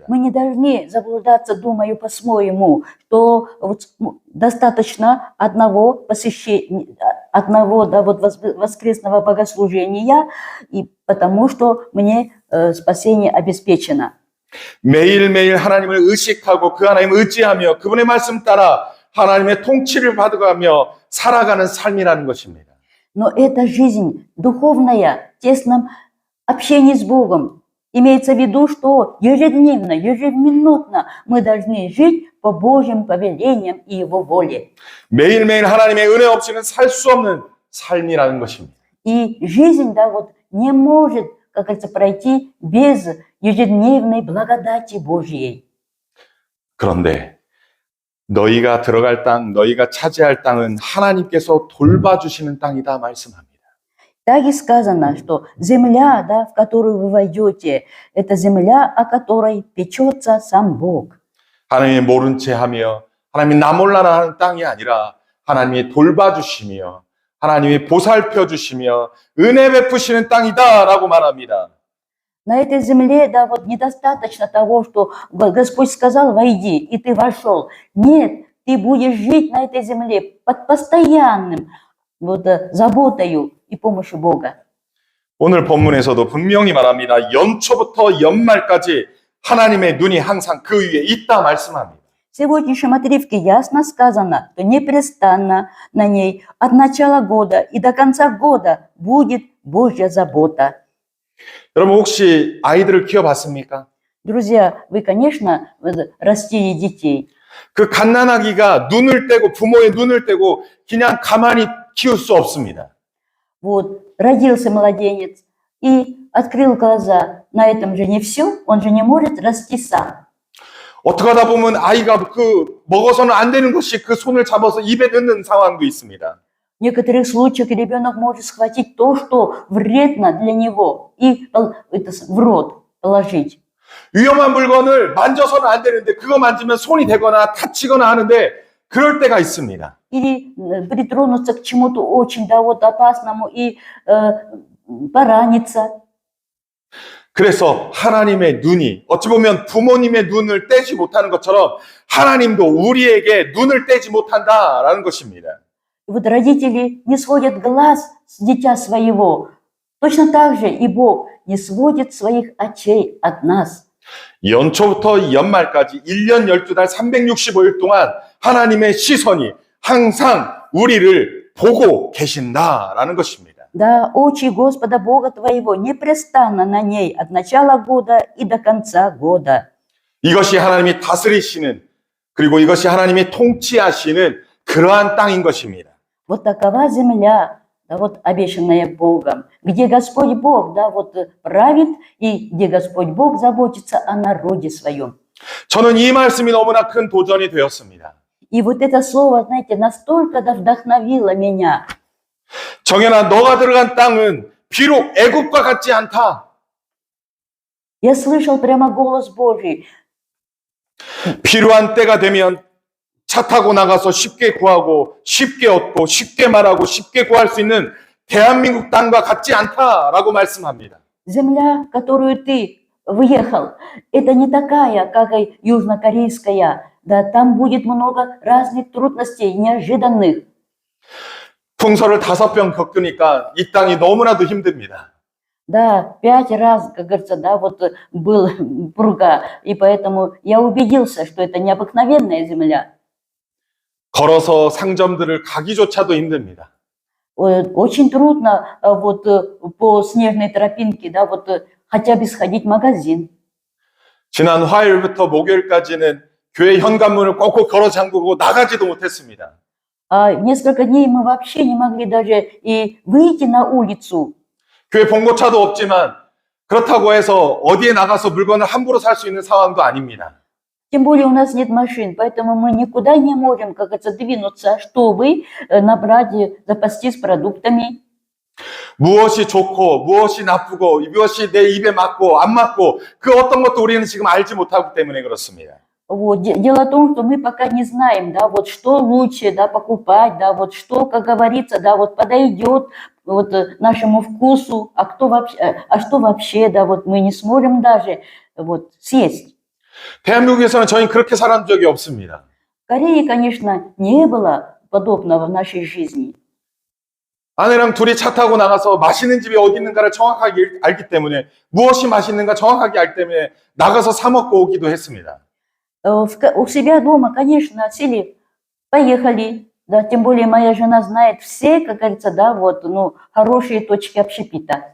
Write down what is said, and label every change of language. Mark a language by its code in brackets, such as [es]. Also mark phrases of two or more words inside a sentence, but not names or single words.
[ru] Мы не должны заблуждаться, думаю по-своему, что достаточно одного посещения, воскресного богослужения, и потому что мне спасение обеспечено. [ko] 매일매일 하나님을 의식하고 그 하나님을 의지하며 그분의 말씀 따라 하나님의 통치를 받아가며 살아가는 삶이라는 것입니다. [ru] Но это жизнь духовная, в тесном общении с Богом. Имеется в виду, что ежедневно, ежеминутно мы должны жить по Божьим повелениям и Его воле. [ko] 매일매일 하나님의 은혜 없이는 살 수 없는 삶이라는 것입니다. [ru] И жизнь, не может, как говорится, пройти без ежедневной благодати Божьей. [ko] 그런데 너희가 들어갈 땅, 너희가 차지할 땅은 하나님께서 돌봐주시는 땅이다 말씀합니다. [ru] Так и сказано, что земля, в которую вы войдете, это земля, о которой печется сам Бог. [ko] 하나님이 모른 채 하며 하나님이 나 몰라라 하는 땅이 아니라 하나님이 돌봐주시며 하나님이 보살펴 주시며 은혜 베푸시는 땅이다라고 말합니다. [ru] На этой земле, недостаточно того, что Господь сказал, войди, и ты вошел. Нет, ты будешь жить на этой земле под постоянным заботою и помощью Бога. [ko] 오늘 본문에서도 분명히 말합니다. 연초부터 연말까지 하나님의 눈이 항상 그 위에 있다 말씀합니다. [ru] В сегодняшнем отрывке ясно сказано, что непрестанно на ней от начала года и до конца года будет Божья забота. [ko] 여러분 혹시 아이들을 키워봤습니까? [ru] Друзья, вы, конечно, растили детей. [ko] 그 갓난아기가 눈을 떼고 부모의 눈을 떼고 그냥 가만히 키울 수 없습니다. [ru] Родился младенец и открыл глаза. На этом же не все, он же не может расти сам. [ko] 어떻게 하다 보면 아이가 먹어서는 안 되는 것이 그 손을 잡아서 입에 넣는 상황도 있습니다. [ru] В некоторых случаях ребенок может схватить то, что вредно для него, и в рот положить. [ko] 위험한 물건을 만져서는 안 되는데 그거 만지면 손이 되거나 다치거나 하는데 그럴 때가 있습니다. [ru] Или притронуться к чему-то очень опасному и пораниться. [ko] 그래서 하나님의 눈이 어찌 보면 부모님의 눈을 떼지 못하는 것처럼 하나님도 우리에게 눈을 떼지 못한다라는 것입니다. [ru] Родители не сводят глаз с дитя своего. Точно так же и Бог не сводит своих очей от нас. [ko] 연초부터 연말까지 1년 12달 365일 동안 하나님의 시선이 항상 우리를 보고 계신다라는 것입니다. [ru] Да, очи Господа Бога твоего непрестанно на ней от начала года и до конца года. [ko] 이것이 하나님이 다스리시는 그리고 이것이 하나님이 통치하시는 그러한 땅인 것입니다. [ru] Вот такова земля, да, вот обещанная Богом, где Господь Бог, да, вот правит, и где Господь Бог заботится о народе своем. [ko] 저는 이 말씀이 너무나 큰 도전이 되었습니다. [ru] И вот это слово, знаете, настолько да, вдохновило меня. [ko] 정연아, 너가 들어간 땅은 비록 애굽과 같지 않다. [ru] Я слышал прямо голос Божий. [ko] 필요한 때가 되면 차 타고 나가서 쉽게 구하고 쉽게 얻고 쉽게 말하고 쉽게 구할 수 있는 대한민국 땅과 같지 않다라고 말씀합니다. [ru] Земля, в которую ты въехал, это не такая, как и южнокорейская. Да, там будет много разных трудностей, неожиданных. [ko] 풍서를 5번 겪으니까 이 땅이 너무나도 힘듭니다. [ru] Да, 5 раз, как говорится, да, вот был пруга, и поэтому я убедился, что это необыкновенная земля. [ko] 걸어서 상점들을 가기조차도 힘듭니다. [ru] Очень трудно вот по снежной тропинке, да, вот хотя бы сходить в магазин. [ko] 지난 화요일부터 목요일까지는 교회 현관문을 꼭꼭 걸어 잠그고 나가지도 못했습니다. [ru] Несколько дней мы вообще не могли даже и выйти на улицу. [ko] 교회 봉고차도 없지만 그렇다고 해서 어디에 나가서 물건을 함부로 살 수 있는 상황도 아닙니다. [ru] Тем более у нас нет машин, поэтому мы никуда не можем, как это, двинуться, чтобы набрать, запастись продуктами. [ko] 무엇이 좋고 무엇이 나쁘고 무엇이 내 입에 맞고 안 맞고 그 어떤 것도 우리는 지금 알지 못하기 때문에 그렇습니다. [ru] Вот. Дело в том, что мы пока не знаем, да, вот что лучше, да, покупать, да, вот что, как говорится, да, вот подойдет вот нашему вкусу, что вообще, да, вот мы не сможем даже вот съесть. [ko] 대한민국에서는 저희는 그렇게 살아본 적이 없습니다. [ru] В Корее, конечно, не было подобного в нашей жизни. [ko] 아내랑 둘이 차 타고 나가서 맛있는 집이 어디 있는가를 정확하게 알기 때문에 무엇이 맛있는가 정확하게 알기 때문에 나가서 사 먹고 오기도 했습니다. [ru] У себя дома, конечно, сели, поехали, да, тем более моя жена знает все, как говорится, да, вот, ну, хорошие точки общепита.